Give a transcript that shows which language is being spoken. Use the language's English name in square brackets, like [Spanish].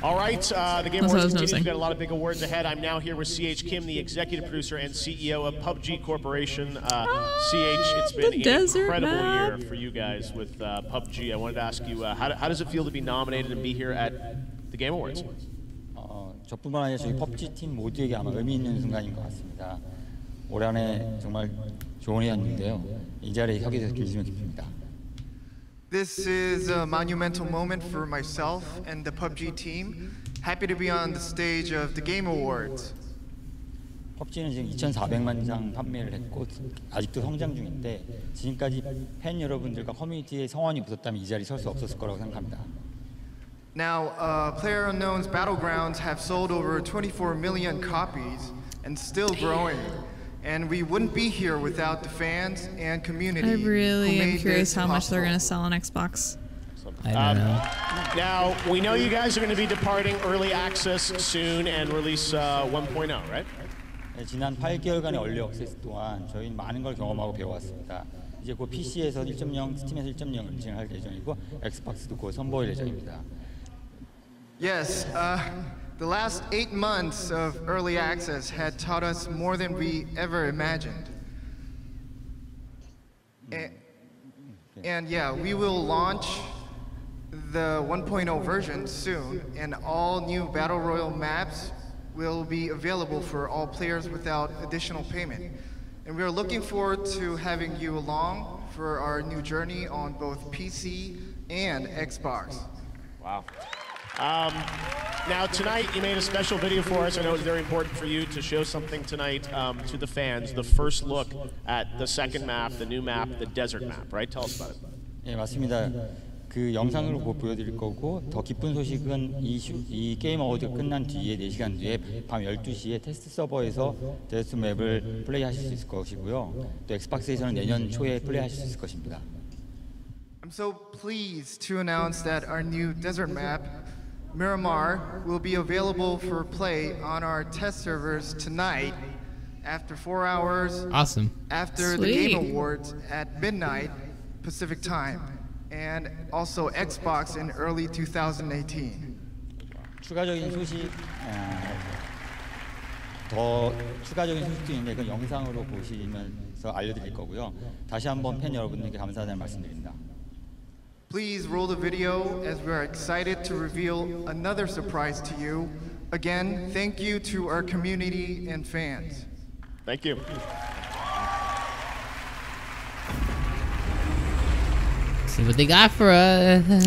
[English] All right, the Game Awards continues. We've got a lot of big awards ahead. I'm now here with CH Kim, the executive producer and CEO of PUBG Corporation. CH, it's been an incredible year for you guys with PUBG. I wanted to ask you, how does it feel to be nominated and be here at the Game Awards? [Korean] 저뿐만 아니라 저희 PUBG 팀 모두에게 아마 의미 있는 순간인 것 같습니다. 올 한해 정말 좋은 해였는데요. 이 자리에 서게 돼서 기분이 기쁩니다. [English] This is a monumental moment for myself and the PUBG team. Happy to be on the stage of the Game Awards. [Korean] PUBG는 지금 2,400만 장 판매를 했고 아직도 성장 중인데 지금까지 팬 여러분들과 커뮤니티의 성원이 없었다면 이 자리에 설 수 없었을 거라고 생각합니다. [English] Now, PlayerUnknown's Battlegrounds have sold over 24 million copies and still growing. And we wouldn't be here without the fans and community. I really am curious how much they're going to sell on Xbox. I don't know. Now, we know you guys are going to be departing early access soon and release 1.0, right? [Korean] 네, 지난 8개월간의 얼리 액세스 동안 저희는 많은 걸 경험하고 배워왔습니다. 이제 곧 PC에서 1.0, 스팀에서 1.0을 진행할 예정이고 엑스박스도 곧 선보일 예정입니다. [English] Yes, the last 8 months of early access had taught us more than we ever imagined. And yeah, we will launch the 1.0 version soon, and all new Battle Royale maps will be available for all players without additional payment. And we are looking forward to having you along for our new journey on both PC and Xbox. Wow. Now tonight you made a special video for us. I know it's very important for you to show something tonight to the fans. The first look at the second map, the new map, the desert map, right? Tell us about it. [Korean] 네, 맞습니다. 그 영상으로 보여드릴 거고 더 기쁜 소식은 이 게임 어워드가 끝난 뒤에 4시간 뒤에 밤 12시에 테스트 서버에서 데스트 맵을 플레이하실 수 있을 것이고요. 또 엑스박스에서는 내년 초에 플레이하실 수 있을 것입니다. [English] I'm so pleased to announce that our new desert map, Miramar, will be available for play on our test servers tonight after 4 hours after the Game Awards at midnight Pacific time, and also Xbox in early 2018. [Korean] 추가적인 소식, 더 추가적인 소식도 있는데 그 영상으로 보시면서 알려드릴 거고요. 다시 한번 팬 여러분들께 감사하다는 말씀드립니다. [English] Please roll the video as we are excited to reveal another surprise to you. Again, thank you to our community and fans. Thank you. See what they got for us.